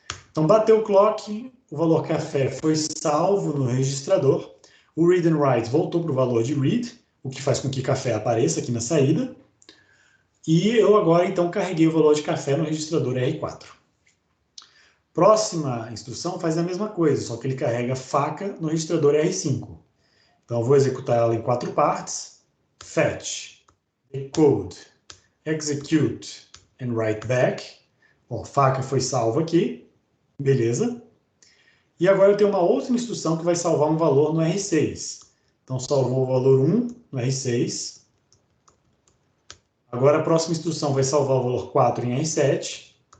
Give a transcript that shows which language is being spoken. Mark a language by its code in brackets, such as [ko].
[pt] Então, bateu o clock, o valor café foi salvo no registrador, o read and write voltou para o valor de read, o que faz com que café apareça aqui na saída, e eu agora, então, carreguei o valor de café no registrador R4. Próxima instrução faz a mesma coisa, só que ele carrega faca no registrador R5. Então, eu vou executar ela em 4 partes. [en] Fetch, decode, execute and write back. [pt] Bom, faca foi salva aqui, beleza. E agora eu tenho uma outra instrução que vai salvar um valor no R6. Então, salvou o valor 1 no R6. Agora, a próxima instrução vai salvar o valor 4 em R7.